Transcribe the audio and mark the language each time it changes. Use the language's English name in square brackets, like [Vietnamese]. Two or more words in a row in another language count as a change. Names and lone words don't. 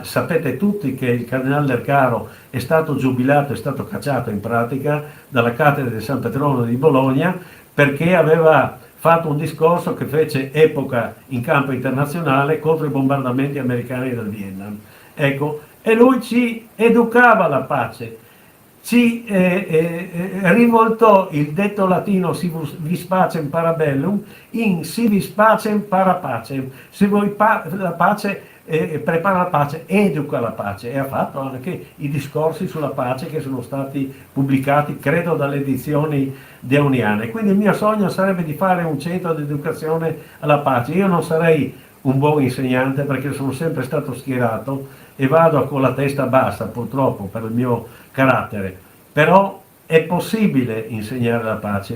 [Italian] Sapete tutti che il cardinale Lercaro è stato giubilato, è stato cacciato in pratica dalla cattedra di San Petrone di Bologna, perché aveva fatto un discorso che fece epoca in campo internazionale contro i bombardamenti americani del Vietnam. Ecco, e lui ci educava alla pace, ci rivoltò il detto latino [Latin] si vis pacem para bellum [Italian] in [Latin] si vis pacem para pacem. [Italian] Se vuoi la pace, prepara la pace, educa la pace, e ha fatto anche i discorsi sulla pace che sono stati pubblicati, credo, dalle edizioni deoniane. Quindi il mio sogno sarebbe di fare un centro di educazione alla pace. Io non sarei un buon insegnante, perché sono sempre stato schierato e vado con la testa bassa, purtroppo, per il mio carattere, però è possibile insegnare la pace.